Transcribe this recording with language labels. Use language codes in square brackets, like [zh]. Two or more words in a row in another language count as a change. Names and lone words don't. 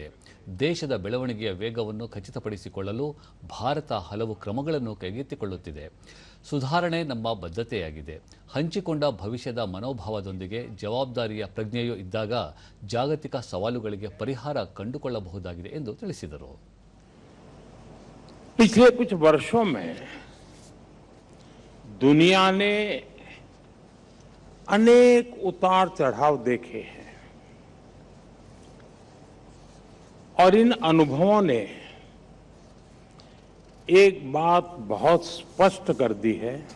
[kn] ದೇಶದ ಬೆಳವಣಿಗೆಯ ವೇಗವನ್ನು ಖಚಿತಪಡಿಸಿಕೊಳ್ಳಲು ಭಾರತ ಹಲವು ಕ್ರಮಗಳನ್ನು ಕೈಗೆತ್ತಿಕೊಳ್ಳುತ್ತಿದೆ. ಸುಧಾರಣೆ ನಮ್ಮ ಬದ್ಧತೆಯಾಗಿದೆ. ಹಂಚಿಕೊಂಡ ಭವಿಷ್ಯದ ಮನೋಭಾವದೊಂದಿಗೆ ಜವಾಬ್ದಾರಿಯ ಪ್ರಜ್ಞೆಯೂ ಇದ್ದಾಗ ಜಾಗತಿಕ ಸವಾಲುಗಳಿಗೆ ಪರಿಹಾರ ಕಂಡುಕೊಳ್ಳಬಹುದಾಗಿದೆ ಎಂದು ತಿಳಿಸಿದರು. [hi] पिछले कुछ वर्षों में दुनिया ने अनेक उतार चढ़ाव देखे हैं और इन अनुभवों ने एक बात बहुत स्पष्ट कर दी है,